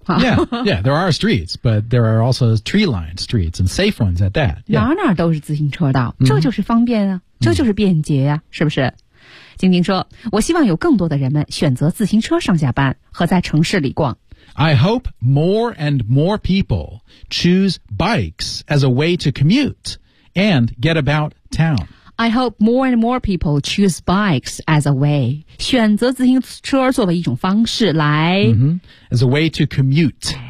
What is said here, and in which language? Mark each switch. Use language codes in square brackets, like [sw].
[en] Yeah, yeah, there are streets, but there are also tree-lined streets and safe ones at that.、Yeah. [zh] 哪都是自行车道这就是方便啊、mm-hmm. 这就是便捷啊是不是晶晶说我希望有更多的人们选择自行车上下班和在城市里逛。 [en] I hope more and more people choose bikes as a way to commute and get about town. I hope more and more people choose bikes as a way, [zh] 选择自行车作为一种方式来、 [en] mm-hmm. as a way to commute.